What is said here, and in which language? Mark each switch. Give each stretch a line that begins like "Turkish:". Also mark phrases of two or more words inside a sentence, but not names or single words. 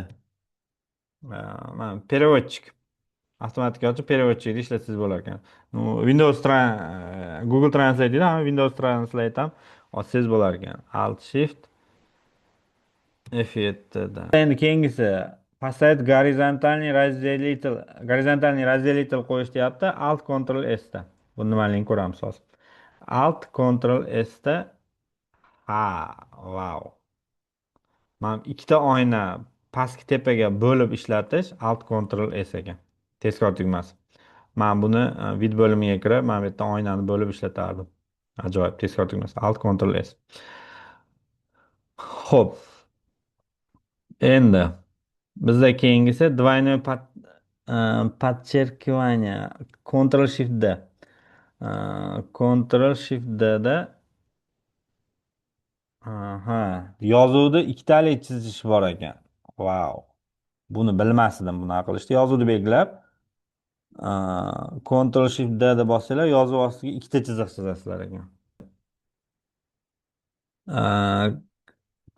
Uzbek: Mana переводчик. Avtomatik ochib переводчикni ishlatsangiz bo'lar ekan. Google Translate deydi, hamma Windows Translate ham ochsangiz bo'lar ekan. Alt Shift F7 da. Endi keyingisi
Russian: поставить горизонтальный разделитель
Uzbek: qo'yish deyapti. Alt Ctrl S da. Bu nimaligini ko'ramiz hozir. Alt Ctrl S da wow. Mana ikkita oyna pastki tepaga bo'lib ishlatish Alt Ctrl S ekan. Tezkor tugmasi. Men buni vid bo'limiga kirib, mana bu yerda oynani bo'lib ishlatardim. Ajoyib, tezkor tugmasi. Alt Ctrl S. Xo'p. Endi bizda keyingisi
Russian: двойное подчеркивание.
Uzbek: Ctrl Shift D. Ctrl Shift D da yozuvni ikkitalik chizish bor ekan. Wow. Buni bilmasdim, buni qilishdi. Yozuvni belgilab Ctrl Shift D deb bossanglar, yozuv ostiga ikkita chiziq chizasizlar ekan.